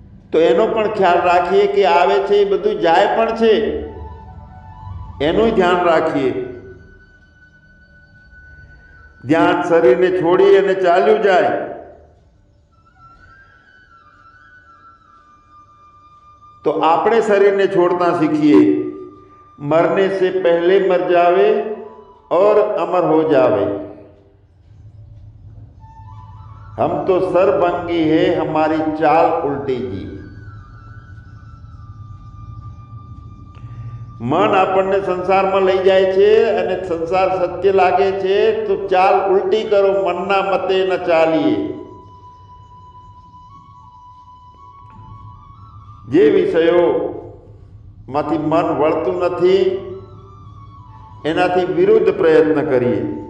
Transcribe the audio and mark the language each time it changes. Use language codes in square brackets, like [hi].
[gu] તો એનો પણ ખ્યાલ રાખીએ કે આવે છે એ બધું જાય પણ છે, એનું ધ્યાન રાખીએ. ધ્યાન શરીરને છોડી અને ચાલ્યું જાય [hi] तो आपने शरीर ने छोड़ना सीखिए. मरने से पहले मर जावे और अमर हो जावे. हम तो सरभंगी है, हमारी चाल उल्टी जी. [gu] मन આપણને સંસારમાં લઈ જાય છે અને સંસાર સત્ય લાગે છે તો ચાલ ઉલટી કરો, મનના મતે ન ચાલીએ. જે વિષયોમાંથી મન વળતું નથી એનાથી વિરુદ્ધ પ્રયત્ન કરીએ.